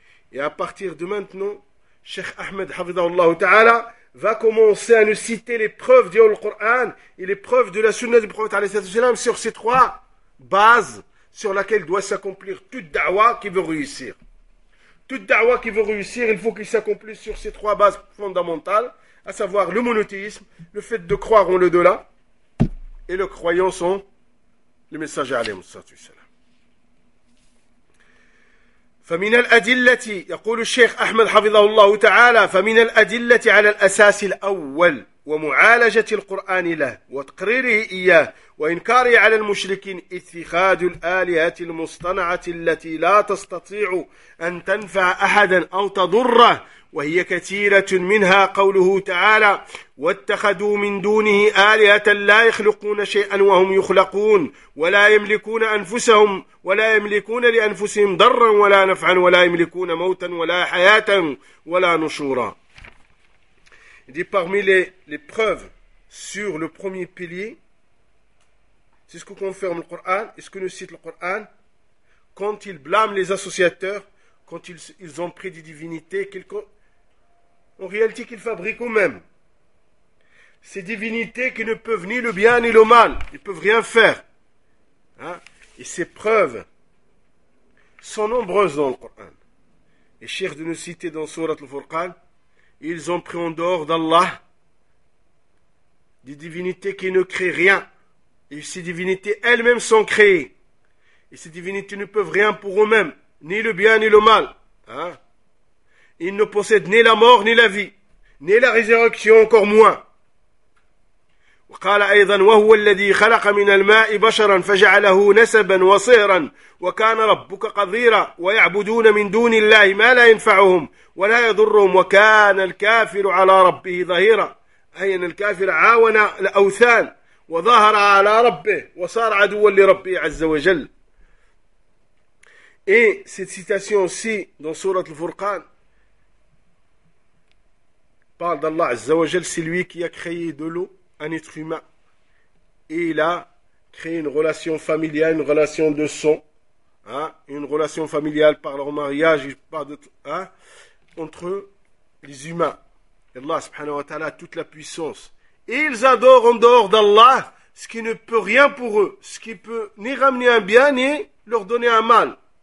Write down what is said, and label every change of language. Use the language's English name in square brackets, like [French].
[French] Et à partir de maintenant, Cheikh Ahmed Hafidhahullah Ta'ala va commencer à nous citer les preuves du Coran et les preuves de la sunna du prophète alayhi salatu wassalam sur ces trois bases sur lesquelles doit s'accomplir toute da'wah qui veut réussir. Toute da'wah qui veut réussir, il faut qu'il s'accomplisse sur ces trois bases fondamentales, à savoir le monothéisme, le fait de croire en l'au-delà et le croyance en le messager عليه الصلاه والسلام. [Arabic] فمن الادله يقول الشيخ احمد حفظه الله تعالى فمن الادله على الاساس الاول ومعالجه القران له وتقريره اياه وانكاره على المشركين اتخاذ الالهه المصطنعه التي لا تستطيع ان تنفع احدا او تضره وهي كثيره منها قوله تعالى واتخذوا من دونه الهه لا يخلقون شيئا وهم يخلقون ولا يملكون انفسهم ولا يملكون لانفسهم ضرا ولا نفعا ولا يملكون موتا ولا حياه ولا نشورا. [French] Il dit parmi les preuves sur le premier pilier, c'est ce que confirme le Coran et ce que nous cite le Coran, quand ils blâment les associateurs, quand ils ont pris des divinités, en réalité qu'ils fabriquent eux-mêmes. Ces divinités qui ne peuvent ni le bien ni le mal, ils ne peuvent rien faire. Hein? Et ces preuves sont nombreuses dans le Coran. Et cher de nous citer dans Surat al-Furqan, ils ont pris en dehors d'Allah des divinités qui ne créent rien. Et ces divinités elles-mêmes sont créées. Et ces divinités ne peuvent rien pour eux-mêmes, ni le bien ni le mal. Hein? Ils ne possèdent ni la mort ni la vie, ni la résurrection encore moins. [Arabic] قال ايضا وهو الذي خلق من الماء بشرا فجعله نسبا وصهرا وكان ربك قديرا ويعبدون من دون الله ما لا ينفعهم ولا يضرهم وكان الكافر على ربه ظهيرا اي ان الكافر عاون الاوثان وظهر على ربه وصار عدوا لربه عز وجل [French] اي cette citation aussi dans sourate al-furqan parle d'Allah عز وجل c'est lui qui a créé de l'eau un être humain. Et il a créé une relation familiale, une relation de sang, hein, une relation familiale par leur mariage, par entre les humains. Allah subhanahu wa ta'ala a toute la puissance. Et ils adorent en dehors d'Allah ce qui ne peut rien pour eux, ce qui peut ni ramener un bien, ni leur donner un mal.